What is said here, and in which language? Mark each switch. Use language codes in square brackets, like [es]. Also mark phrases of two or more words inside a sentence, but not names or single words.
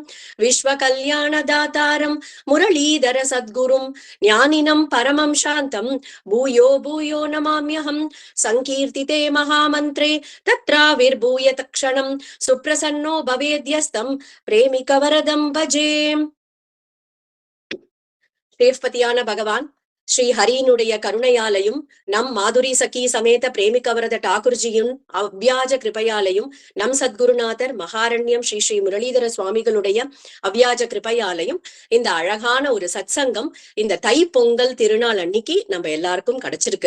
[sa] विश्वकल्याणदातारं मुरलीधर सद्गुरुं ज्ञानिनं परमं शान्तं भूयो भूयो नमाम्यहं। संकीर्तिते महामन्त्रे तत्राविर्भूय तत्क्षणं सुप्रसन्नो भवेद्यस्तं प्रेमिकवरदं भजे। [ta] தேவ்பதியான பகவான் ஸ்ரீ ஹரியினுடைய கருணையாலையும் நம் மாதுரி சகி சமேத பிரேமிகவரத டாகுர்ஜியின் அவ்வியாஜ கிருபையாலையும் நம் சத்குருநாதர் மகாரண்யம் ஸ்ரீ ஸ்ரீ முரளிதர சுவாமிகளுடைய அவ்வியாஜ கிருபையாலையும் இந்த அழகான ஒரு சத்சங்கம் இந்த தை பொங்கல் திருநாள் அன்னைக்கு நம்ம எல்லாருக்கும் கிடைச்சிருக்கு.